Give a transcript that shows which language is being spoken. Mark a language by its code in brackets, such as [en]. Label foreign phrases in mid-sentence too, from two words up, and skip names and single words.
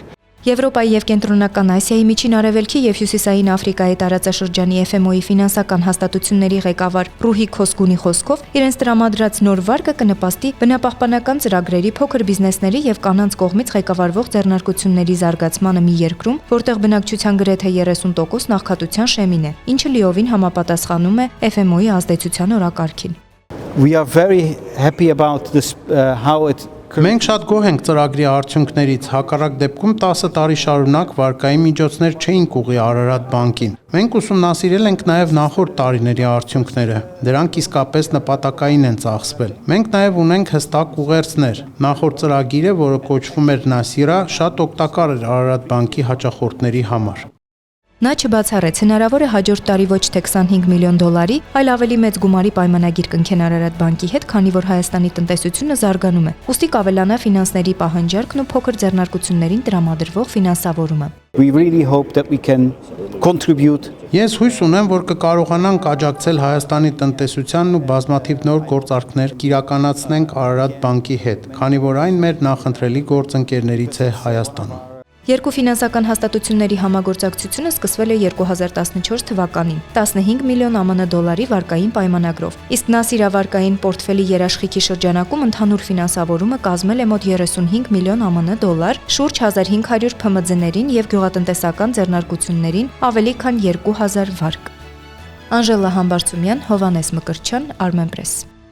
[hy] Եվրոպայի եւ Կենտրոնական Ասիայի միջին արևելքի եւ հյուսիսային Աֆրիկայի տարածաշրջանի FMO-ի ֆինանսական հաստատությունների ղեկավար Ռուհի Քոսգունի խոսքով իրենց տրամադրած նոր վարկը կնպաստի բնապահպանական ծրագրերի, փոքր բիզնեսների եւ կանանց կողմից ղեկավարվող ձեռնարկությունների զարգացմանը մի երկրում, որտեղ բնակչության գրեթե 30% նախքատության շեմին է, ինչը լիովին համապատասխանում է FMO-ի ազդեցության օրակարգին։ [en] We are very happy about this how it [hy] Մենք շատ գոհ ենք ծրագրի արդյունքներից, հակառակ դեպքում 10 տարի շարունակ վարկային միջոցներ չէինք ուղղի Արարատ բանկին։ Մենք ուսումնասիրել ենք նաև նախորդ տարիների արդյունքները, դրանք իսկապես նպատակային են ծախսվել։ Մենք նաև ունենք հստակ ուղերձներ։ Նախորդ ծրագիրը, որը կոչվում էր Նասիրա, շատ օգտակար էր Արարատ բանկի հաճախորդների համար։ Նա չբացառեց, հնարավոր է հաջորդ տարի ոչ թե 25 միլիոն դոլարի, այլ ավելի մեծ գումարի պայմանագիր կնքեն Արարատ բանկի հետ, քանի որ Հայաստանի տնտեսությունը զարգանում է։ Ուստի կավելանա ֆինանսների պահանջարկն ու փոքր ձեռնարկություններին տրամադրվող ֆինանսավորումը։ [en] We really hope that we can contribute. [hy] Ես հույս ունեմ, որ կկարողանանք աջակցել Հայաստանի տնտեսությանն ու բազմաթիվ նոր գործարքներ կիրականացնենք Արարատ բանկի հետ, քանի որ այն մեր նախընտրելի գործընկերներից է Հայաստանում։ Երկու ֆինանսական հաստատությունների համագործակցությունը սկսվել է 2014 թվականին 15 միլիոն ԱՄՆ դոլարի վարկային պայմանագրով, իսկ Նասիրա վարկային պորտֆելի երաշխիքի շրջանակում ընդհանուր ֆինանսավորումը կազմել է մոտ 35 միլիոն ԱՄՆ դոլար, շուրջ 1500 ՓՄԶ-ներին եւ գյուղատնտեսական ձեռնարկություններին ավելի քան 2000 վարկ։ Անժելա Համբարձումյան, Հովանես Մկրտչյան, Armenpress։